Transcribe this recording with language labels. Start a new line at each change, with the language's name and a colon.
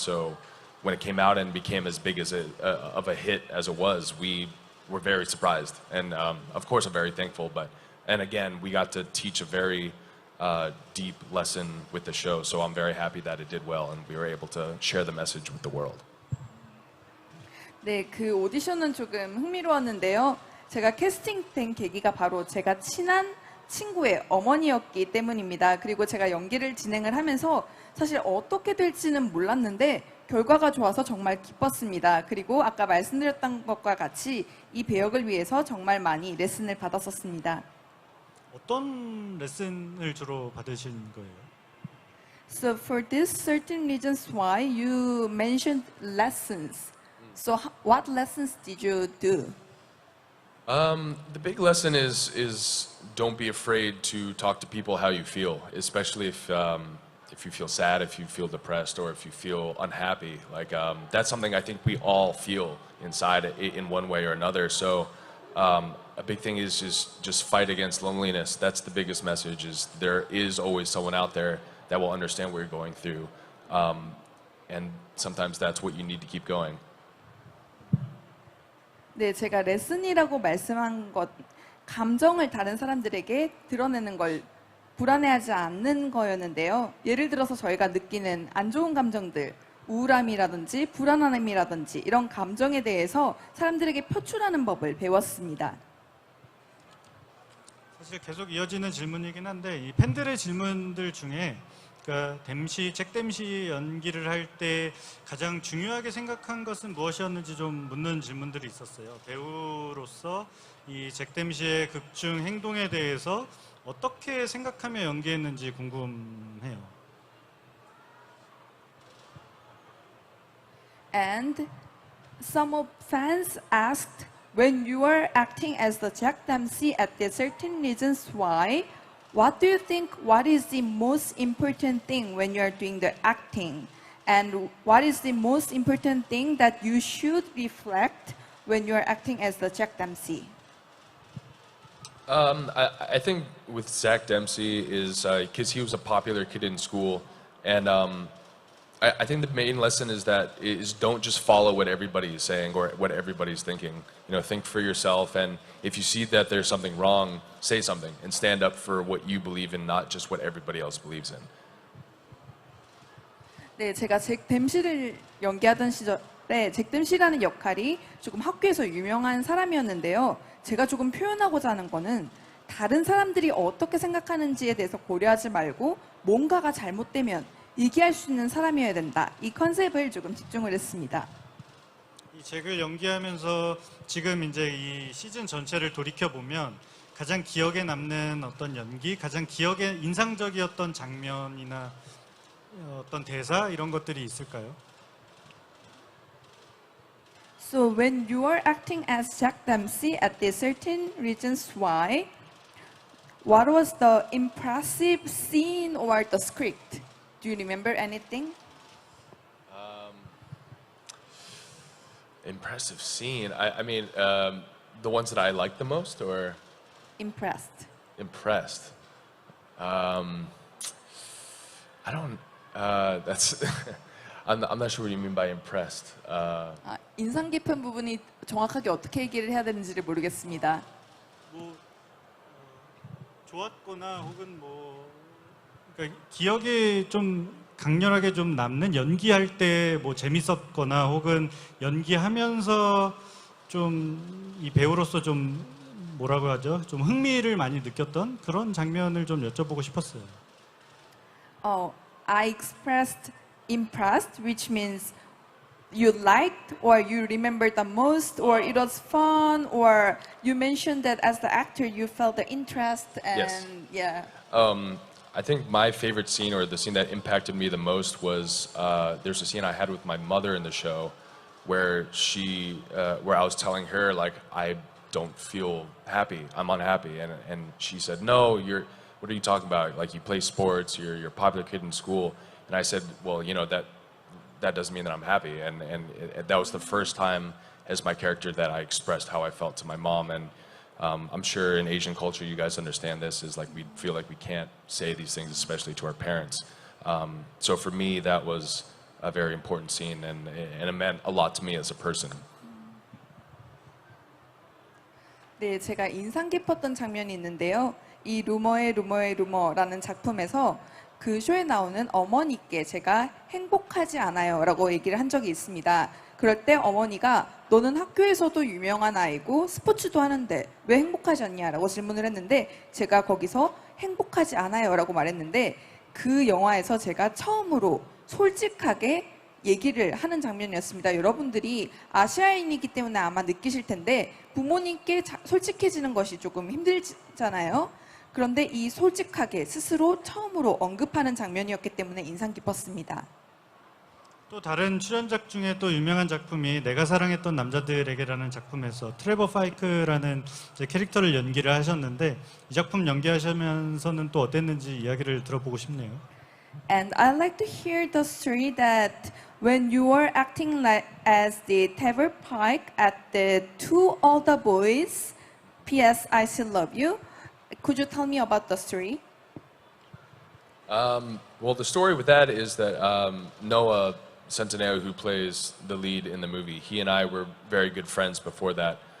English: So when it came out and became as big as of a hit as it was, we were very surprised. And of course, I'm very thankful. And again, we got to teach a very deep lesson with the show. So I'm very happy that it did well and we were able to share the message with the world.
Korean: 네, 그 오디션은 조금 흥미로웠는데요. 제가 캐스팅된 계기가 바로 제가 친한 친구의 어머니였기 때문입니다. 그리고 제가 연기를 진행을 하면서 사실 어떻게 될지는 몰랐는데 결과가 좋아서 정말 기뻤습니다. 그리고 아까 말씀드렸던 것과 같이 이 배역을 위해서 정말 많이 레슨을 받았었습니다. 어떤 레슨을 주로 받으신 거예요?
English: So for this certain reasons why you mentioned lessons. So what lessons did you do? The big lesson is don't be afraid to talk to people how you feel, especially if you feel sad, if you feel depressed, or if you feel unhappy. Like that's something I think we all feel inside in one way or another. So a big thing is just fight against loneliness. That's the biggest message. Is there is always someone out there that will understand what you're going through, and sometimes that's what you need to keep going.
Korean: 네, 제가 레슨이라고 말씀한 것, 감정을 다른 사람들에게 드러내는 걸 불안해하지 않는 거였는데요. 예를 들어서 저희가 느끼는 안 좋은 감정들, 우울함이라든지 불안함이라든지 이런 감정에 대해서 사람들에게 표출하는 법을 배웠습니다. 사실 계속 이어지는 질문이긴 한데 이 팬들의 질문들 중에 그러니까 잭 댐시 연기를 할 때 가장 중요하게 생각한 것은 무엇이었는지 좀 묻는 질문들이 있었어요. 배우로서 이 잭 댐시의 극중 행동에 대해서 어떻게 생각하며 연기했는지 궁금해요.
English: And some of fans asked, when you are acting as the Jack Dempsey at the certain reasons why, what do you think, what is the most important thing when you are doing the acting? And what is the most important thing that you should reflect when you are acting as the Jack Dempsey? I think with Zach Dempsey is because he was a popular kid in school, and I think the main lesson is don't just follow what everybody is saying or what everybody's thinking. You know, think for yourself, and if you see that there's something wrong, say something and stand up for what you believe in, not just what everybody else believes in.
Korean: 네, 제가 잭 댐시를 연기하던 시절에 잭 댐시라는 역할이 조금 학교에서 유명한 사람이었는데요. 제가 조금 표현하고자 하는 거는 다른 사람들이 어떻게 생각하는지에 대해서 고려하지 말고 뭔가가 잘못되면 얘기할 수 있는 사람이어야 된다. 이 컨셉을 조금 집중을 했습니다. 이 잭을 연기하면서 지금 이제 이 시즌 전체를 돌이켜 보면 가장 기억에 남는 어떤 연기, 가장 기억에 인상적이었던 장면이나 어떤 대사 이런 것들이 있을까요?
English: So when you are acting as Jack Dempsey at the certain reasons why, what was the impressive scene or the script? Do you remember anything? Impressive scene. I mean, the ones that I like the most, or Impressed. impressed. I don't. That's. I'm not sure what you mean by impressed.
Korean: 인상 깊은 부분이 정확하게 어떻게 얘기를 해야 되는지를 모르겠습니다. 뭐 좋았거나 혹은 뭐 그러니까 기억에 좀 강렬하게 좀 남는 연기할 때 뭐 재밌었거나 혹은 연기하면서 좀 이 배우로서 좀 뭐라고 하죠? 좀 흥미를 많이 느꼈던 그런 장면을 좀 여쭤보고 싶었어요.
English: I expressed impressed, which means you liked or you remembered the most, or it was fun, or you mentioned that as the actor you felt the interest and Yes. yeah. I think my favorite scene, or the scene that impacted me the most, was there's a scene I had with my mother in the show, where where I was telling her like I don't feel happy, I'm unhappy, and she said, no, what are you talking about? Like you play sports, you're a popular kid in school. And I said, well, you know, that doesn't mean that I'm happy. And that was the first time as my character that I expressed how I felt to my mom. And I'm sure in Asian culture, you guys understand this, is like we feel like we can't say these things, especially to our parents. So for me, that was a very important scene, and it meant a lot to me as a person.
Korean: 네, 제가 인상 깊었던 장면이 있는데요. 이 루머의 루머의 루머라는 작품에서 그 쇼에 나오는 어머니께 제가 행복하지 않아요 라고 얘기를 한 적이 있습니다. 그럴 때 어머니가 너는 학교에서도 유명한 아이고 스포츠도 하는데 왜 행복하지 않냐 라고 질문을 했는데 제가 거기서 행복하지 않아요 라고 말했는데 그 영화에서 제가 처음으로 솔직하게 얘기를 하는 장면이었습니다. 여러분들이 아시아인이기 때문에 아마 느끼실 텐데 부모님께 솔직해지는 것이 조금 힘들잖아요. 그런데 이 솔직하게 스스로 처음으로 언급하는 장면이었기 때문에 인상 깊었습니다. 또 다른 출연작 중에 또 유명한 작품이 내가 사랑했던 남자들에게라는 작품에서 트레버 파이크라는 이제 캐릭터를 연기를 하셨는데 이 작품 연기하시면서는 또 어땠는지 이야기를 들어보고 싶네요.
English: And I'd like to hear the story that when you were acting as the Trevor Pike at the Two Older Boys, P.S. I Still Love You, could you tell me about the story? Well, the story with that is that Noah Centineo, who plays the lead in the movie, he and I were very good friends before that.